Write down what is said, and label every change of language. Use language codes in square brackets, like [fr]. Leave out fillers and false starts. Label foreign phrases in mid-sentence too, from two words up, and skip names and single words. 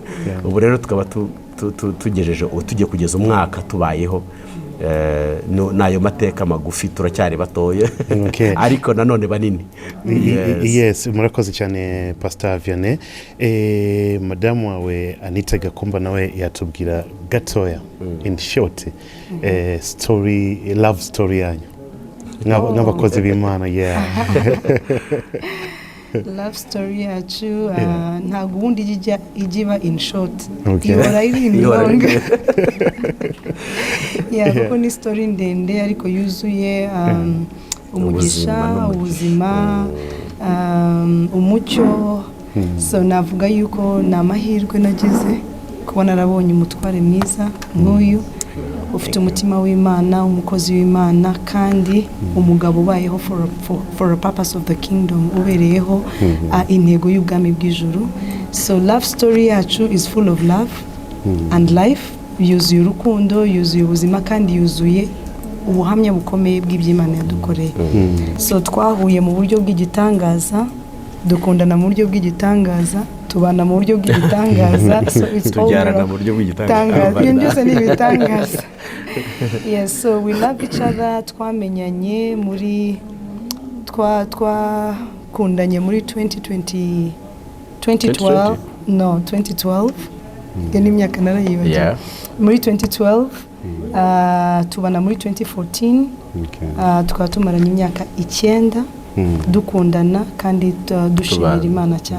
[rw] Ubu rero tukaba tugiye kugeza umwaka tubayeho. Nayo mateka magufi, turacyari batoye ariko nanone banini. Yes, murakoze cyane Pastor Vianney. Madamu wawe Anita Gakumba nawe yatubwira gatoya [en] in short love story [rw] yanyu n'abakozi b'Imana. [en] Love story [rw] yacu ntabwo ubundi igiba [en] in short, [rw] ihora iri [en] in long. [rw] Kuko ni story ndende ariko yuzuye umugisha, ubuzima, umucyo. So navuga yuko ni amahirwe nagize kuba narabonye umutware mwiza nk'uyu, ufite umutima w'Imana, umukozi w'Imana, kandi umugabo ubayeho [en] for a purpose of the kingdom, [rw] ubereyeho intego y'ubwami bw'ijuru. [en] So love story yacu is full of love and life, [rw] yuzuye urukundo, yuzuye ubuzima, kandi yuzuye ubuhamya bukomeye bw'iby'Imana yadukoreye. So twahuye mu buryo bw'igitangaza, dukundana mu buryo bw'igitangaza, tubana mu buryo bw'igitangaza. [en] So it's [rw] tubyarana mu buryo bw'igitangaza. Ibintu byose ni ibitangaza. [en] Yes, so we love each other. [rw] Twamenyanye muri twakundanye muri 2012. [en] No, 2012. [rw] Ni imyaka narayibagiwe. Muri 2012 tubana muri 2014. Tukaba tumaranye imyaka 9 dukundana, kandi dushimira Imana cyane.